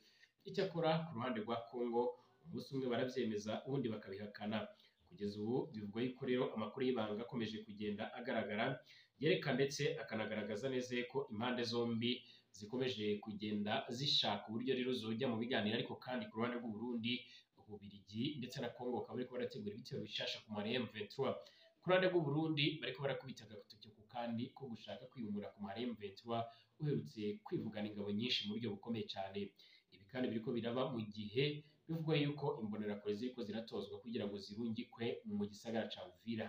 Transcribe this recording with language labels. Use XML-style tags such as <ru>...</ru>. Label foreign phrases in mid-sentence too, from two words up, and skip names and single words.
<rw>Icyakora ku ruhande rwa Kongo umunsi umwe barabyemeza ubundi bakabihakana.</rw> <rn>Kugeza ubu bivugwa yuko rero amakuru y'ibanga akomeje kugenda agaragara, yereka ndetse akanagaragaza neza ko impande zombi zikomeje kugenda zishaka uburyo rero zojya mu biganiro, ariko kandi ku ruhande rw'u Burundi, Ububiligi ndetse na Kongo bakaba bariko barategura ibitero bishasha ku mare M23. Ku ruhande rw'u Burundi bariko barakubita agatoki ku kandi ko gushaka kwiyumura ku mare M23 uherutse kwivugana ingabo nyinshi mu buryo bukomeye cyane. Ibi kandi biriko biraba mu gihe bivugwa yuko imbonerakure ziriko ziratozwa kugira ngo zirungikwe mu gisagara ca Uvira.</rn>